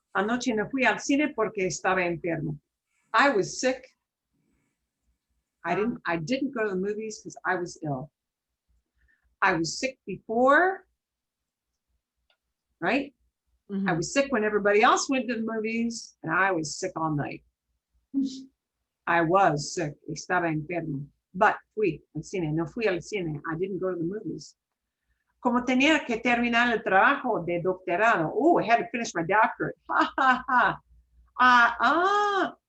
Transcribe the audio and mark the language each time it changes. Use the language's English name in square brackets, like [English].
[Spanish] Anoche no fui al cine porque estaba enfermo. [English] I was sick. I didn't go to the movies because I was ill. I was sick before, right? I was sick when everybody else went to the movies, and I was sick all night. I was sick. [Spanish] Estaba enfermo. But fui al cine. No fui al cine. [English] I didn't go to the movies. [Spanish] Como tenía que terminar el trabajo de doctorado. [English] Oh, I had to finish my doctorate. Ha, ha, ha.